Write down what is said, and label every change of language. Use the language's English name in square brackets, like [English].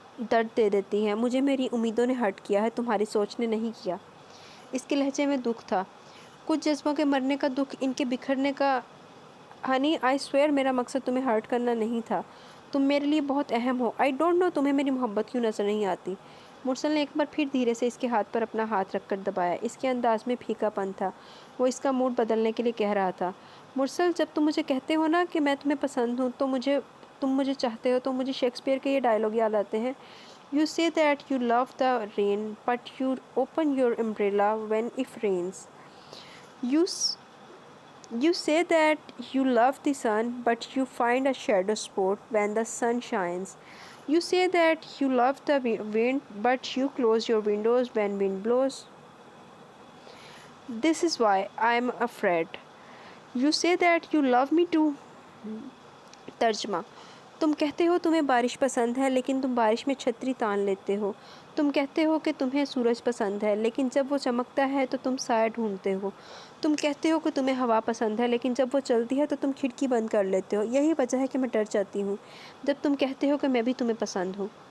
[Urdu] درد دے دیتی ہیں۔ مجھے میری امیدوں نے ہرٹ کیا ہے، تمہاری سوچ نے نہیں کیا۔ اس کے لہجے میں دکھ تھا، کچھ جذبوں کے مرنے کا دکھ، ان کے بکھرنے کا۔ ہنی، [English] I swear [Urdu] میرا مقصد تمہیں ہرٹ کرنا نہیں تھا، تم میرے لیے بہت اہم ہو۔ [English] I don't know [Urdu] تمہیں میری محبت کیوں نظر نہیں آتی۔ مرسل نے ایک بار پھر دھیرے سے اس کے ہاتھ پر اپنا ہاتھ رکھ کر دبایا۔ اس کے انداز میں پھیکا پن تھا، وہ اس کا موڈ بدلنے کے لیے کہہ رہا تھا۔ مرسل، جب تم مجھے کہتے ہو نا کہ میں تمہیں پسند ہوں تو تم مجھے چاہتے ہو تو مجھے شیکسپیئر کے یہ ڈائلاگ یاد آتے ہیں. [English] You say that you love the rain, but you open your umbrella when it rains. You You say that you love the sun, but you find a shadow spot when the sun shines. You say that you love the wind, but you close your windows when wind blows. This is why I am afraid. You say that you love me too. [Urdu] ترجمہ: تم کہتے ہو تمہیں بارش پسند ہے لیکن تم بارش میں چھتری تان لیتے ہو. تم کہتے ہو کہ تمہیں سورج پسند ہے لیکن جب وہ چمکتا ہے تو تم سایہ ڈھونڈتے ہو. تم کہتے ہو کہ تمہیں ہوا پسند ہے لیکن جب وہ چلتی ہے تو تم کھڑکی بند کر لیتے ہو. یہی وجہ ہے کہ میں ڈر جاتی ہوں جب تم کہتے ہو کہ میں بھی تمہیں پسند ہوں.